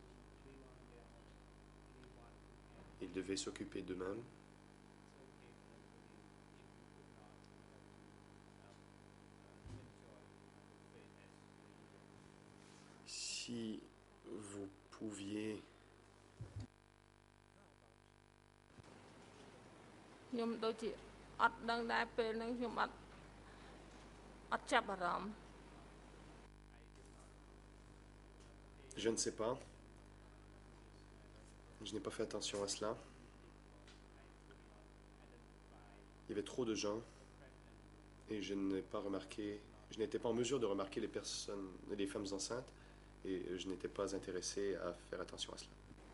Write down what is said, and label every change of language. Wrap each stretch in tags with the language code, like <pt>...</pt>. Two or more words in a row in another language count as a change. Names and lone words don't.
<fr>Ils devaient s'occuper d'eux-mêmes Si vous pouviez</fr> <km>ខ្ញុំដូចជាអត់ដឹងដែរពេលហ្នឹងខ្ញុំអត់ចាប់អារម្មណ៍</km> <fr>Je ne sais pas. Je n'ai pas fait attention à cela. Il y avait trop de gens et je n'étais pas en mesure de remarquer les femmes enceintes et je n'étais pas intéressé à faire attention à cela.</fr>